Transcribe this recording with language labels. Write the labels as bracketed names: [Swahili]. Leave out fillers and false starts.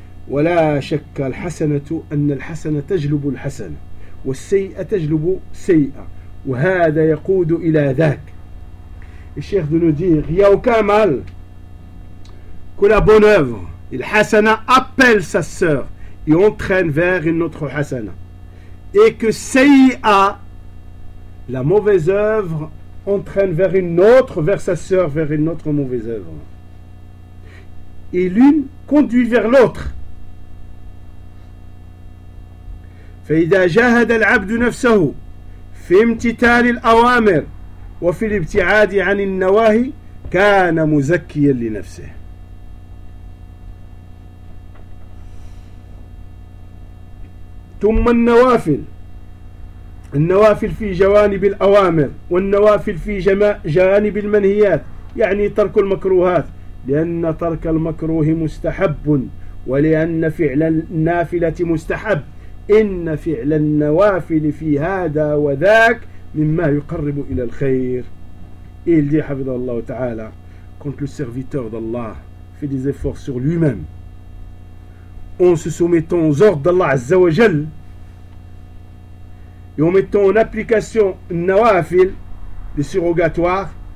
[Arabic] ولا شك الحسنة أن الحسنة تجلب الحسنة والسيئة تجلب سيئة وهذا يقود إلى ذاك. [French] الشيخ de nous dire, il y a aucun mal que la bonne œuvre, الحسنة appelle sa sœur et entraîne vers une autre حسنة. Et que سيئة, la mauvaise œuvre, entraîne vers une autre, vers sa sœur, vers une autre mauvaise œuvre. Et l'une conduit vers l'autre. [Arabic] فإذا جاهد العبد نفسه في امتثال الأوامر وفي الابتعاد عن النواهي كان مزكيا لنفسه. ثم النوافل. النوافل في جوانب الأوامر والنوافل في جانب المنهيات، يعني ترك المكروهات، لأن ترك المكروه مستحب ولأن فعل النافلة مستحب. إن فعل النوافل في هذا وذاك مما يقرب إلى الخير. [French] Il dit, [Arabic] حفظ الله تعالى, [French] quand le serviteur d'Allah fait des efforts sur lui-même, en se soumettant aux ordres d'Allah Azza wa Jal, et en mettant en application النوافل, les surrogatoires,